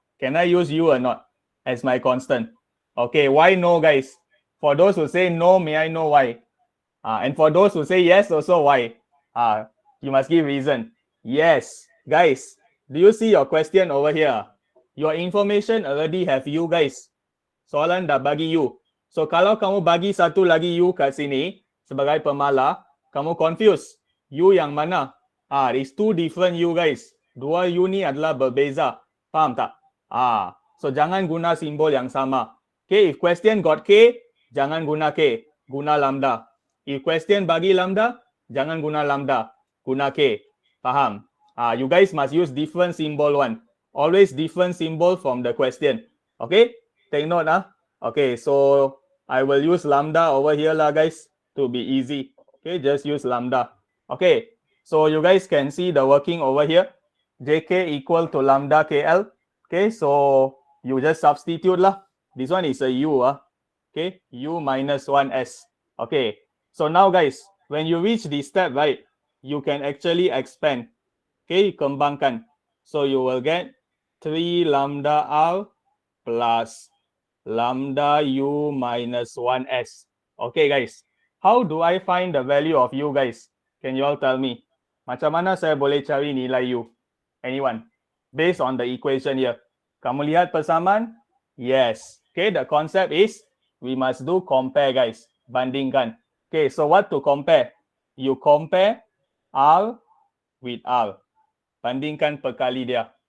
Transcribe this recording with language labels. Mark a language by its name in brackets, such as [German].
[English] Can I use U or not as my constant? Okay, why no guys? For those who say no, may I know why? And for those who say yes, also why? You must give reason. Yes, guys, do you see your question over here? Your information already have U guys. [Malay] Soalan dah bagi U. So kalau kamu bagi satu lagi U kat sini sebagai pemalah, kamu confuse. U yang mana? [English] It's two different U guys. [Malay] Dua U ni adalah berbeza. Faham tak? So jangan guna simbol yang sama. Okay, [English] if question got K, [Malay] jangan guna K, guna lambda. [English] If question [Malay] bagi lambda, jangan guna lambda, guna K. Faham? [English] You guys must use different symbol one. Always different symbol from the question. Okay? Take note. Okay, so I will use lambda over here lah guys to be easy. Okay, just use lambda. Okay, so you guys can see the working over here. JK equal to lambda KL. Okay, so you just substitute lah. This one is a U. Okay, U minus 1S. Okay, so now guys, when you reach this step, right, you can actually expand. Okay, [Malay] kembangkan. [English] So you will get 3 lambda R plus lambda U minus 1S. Okay guys, how do I find the value of U guys? Can you all tell me? [Malay] Macam mana saya boleh cari nilai U? [English] Anyone? Based on the equation here. [Malay] Kamu lihat persamaan? [English] Yes. Okay, the concept is we must do compare guys. [Malay] Bandingkan. [English] Okay, so what to compare? You compare R with R. [Malay] Bandingkan perkali dia.